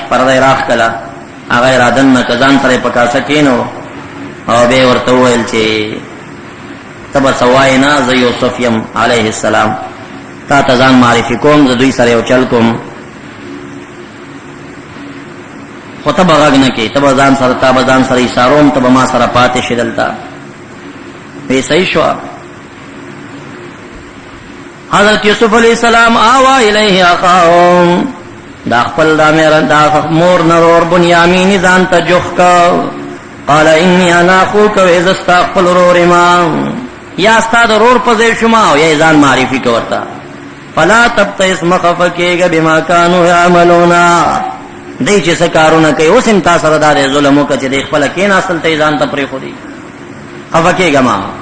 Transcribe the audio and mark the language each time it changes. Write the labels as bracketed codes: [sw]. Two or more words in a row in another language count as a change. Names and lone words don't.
[ps] پرده یې راښ کړه، هغه یې را دننه که ځان سره یې په کاسه کېنو او بیا یې ورته وویل چې ته به څه وایې نه، زه یوسف یم علیه السلام، تا ته ځان معرفي کوم، زه دوی سره یو چل کوم، خو ته به غږ نه کې، ته به ځان سره ایساروم، ته به ما سره پاتې شې دلته. وی صحیح شوه. حضرت یوسف علیہ السلام [ar] آوا الیہ اخاهم، [ps] دا خپل دا مور نرور بنیامین ځان ته جوخ کا. [ar] قال انی انا اخوک [ps] و ازستا خپل رور ما، یا ستا د رور په ځای شما او یا ځان معرفي که ورته. [ar] فلا تبتئس [ps] مخفه کېږه [ar] بما کانوا یعملون، [ps] دی چې څه کارونه کوي اوس هم تا سره دا دی ظلم وکړه چې دی خپله کېناستل ته یې ځان ته پرېښودي، خفه کېږه ما.